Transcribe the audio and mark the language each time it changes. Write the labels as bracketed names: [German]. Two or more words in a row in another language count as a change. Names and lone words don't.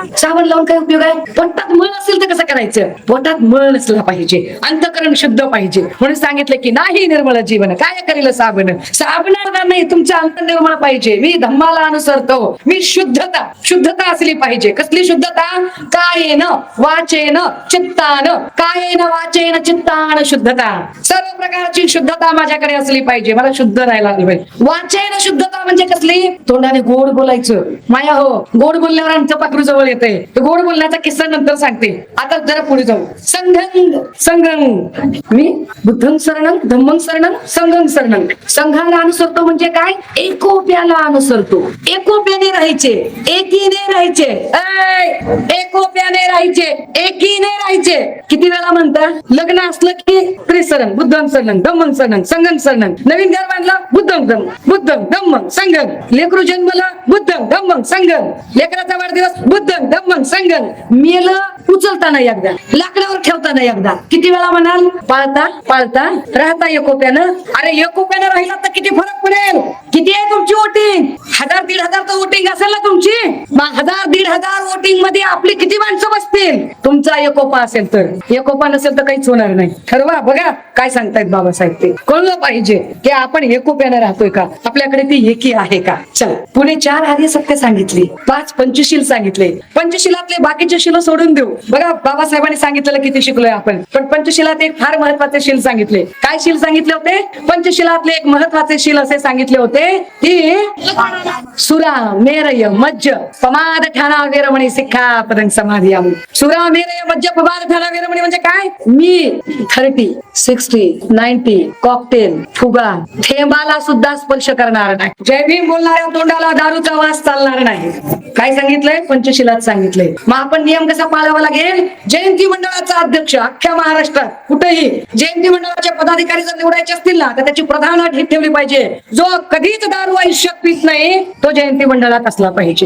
[Marathi] साबण लावून काय उपयोग आहे? पोटात मळ असेल तर कसं करायचं? पोटात मळ नसला पाहिजे, अंतकरण शुद्ध पाहिजे. म्हणून सांगितलं की नाही निर्मळ जीवन काय करील साबण. साबणाला नाही, तुमचं अंत निर्मळ पाहिजे. मी धम्माला अनुसरतो. मी शुद्धता असली पाहिजे. कसली शुद्धता? [Pali] कायेन वाचेन चित्तान. कायेन वाचेन चित्तान शुद्धता. [Marathi] सर्व प्रकारची शुद्धता माझ्याकडे असली पाहिजे. मला शुद्ध राहायला लागलं पाहिजे. वाचेन शुद्धता म्हणजे कसली? तोंडाने गोड बोलायचं. माया हो, गोड बोलल्यावर आमचं पाखरू जवळ येते. गोड बोलण्याचा किस्सा नंतर सांगते. आता जरा पुढे जाऊ. [Pali] संघं मी बुद्धं शरणं, धम्मं शरणं, संघं शरणं. [Marathi] संघाला अनुसरतो म्हणजे काय? एकोप्याला अनुसरतो. एकोप्याने राहायचे, एकीने राहायचे. एकोप्याने राहायचे, एकीने राहायचे. किती वेळा म्हणतात? लग्न असलं की त्रिशरण, [Pali] बुद्धं शरणं, धम्मं शरणं, संघं शरणं. [Marathi] नवीन घर बांधलं, [Pali] बुद्धं धम्मं संघं. [Marathi] लेकरू जन्मला, [Pali] बुद्धं धम्मं संघं. [Marathi] लेकराचा वाढदिवस, [Pali] बुद्धं धम्मं संघं. [Marathi] मेलं उचलताना एकदा, लाकडावर ठेवताना एकदा. किती वेळा म्हणाल? पाळता राहता एकोप्यानं. अरे एकोप्यानं राहिला तर किती फरक पडेल. किती आहे तुमची वोटिंग? 1000-1500 तर वोटिंग असेल ना तुमची. 1000-1500 वोटिंग मध्ये आपली किती माणसं बसतील? तुमचा एकोपा असेल तर. एकोपा नसेल तर काहीच होणार नाही. ठरवा. बघा काय सांगतायत बाबासाहेब. ते कळलं पाहिजे की आपण एकोप्यानं राहतोय का, आपल्याकडे ती एकी आहे का. चल, पुढे 4 आर्य सत्य सांगितली, 5 पंचशील सांगितले. पंचशिलातले बाकीचे शिल सोडून देऊ. बघा बाबासाहेबांनी सांगितलेलं किती शिकलोय आपण. पण पंचशिलात एक फार महत्वाचे शील सांगितले. काय शील सांगितले होते? पंचशिलातले एक महत्वाचे शील असे सांगितले होते की [Pali] सुरा मेरय मज्ज पमाद ठाणा वीरमणी सिक्खापदं समाधियामि. सुरा मेरय मज्ज पमाद ठाणा वीरमणी [Marathi] म्हणजे काय? मी 30, 60, 90 कॉकटेल फुगा थेंबाला सुद्धा स्पर्श करणार नाही. जय भीम बोलणाऱ्या तोंडाला दारूचा वास चालणार नाही. काय सांगितलंय? पंचशिलात सांगितलंय. मग आपण नियम कसा पाळावा लागेल? जयंती मंडळाचा अध्यक्ष अख्ख्या महाराष्ट्रात कुठेही जयंती मंडळाचे पदाधिकारी जर निवडायचे असतील ना, तर त्याची प्रधान अट ठेवली पाहिजे, जो कधीच दारू आयुष्यात पित नाही तो जयंती मंडळात असला पाहिजे.